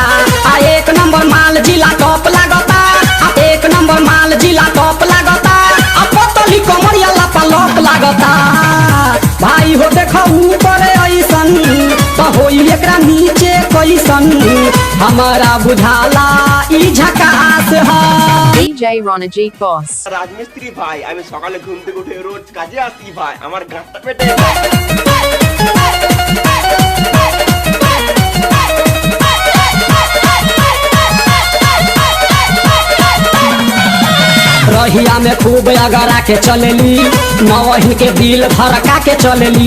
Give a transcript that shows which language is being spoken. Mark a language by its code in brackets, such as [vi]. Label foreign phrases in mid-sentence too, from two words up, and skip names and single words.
[bho] आ एक नंबर माल जिला टॉप लागता। आ एक नंबर माल जिला टॉप लागता। आ पतली कमरिया लापा लॉप लागता। भाई हो देखो ऊपर ऐसन तो होई एकरा नीचे कैसन। हमारा बुझाला ई झकास है। DJ Ronajit Boss. [bn] রাজমিস্ত্রি ভাই, আমি সকালে ঘুম থেকে উঠে রোজ কাজে আসি ভাই, আমার গাঁটটা পেটে [bho] रहिया में खूब अगरा के चलेली नवहिन के दिल भड़का के चलेली।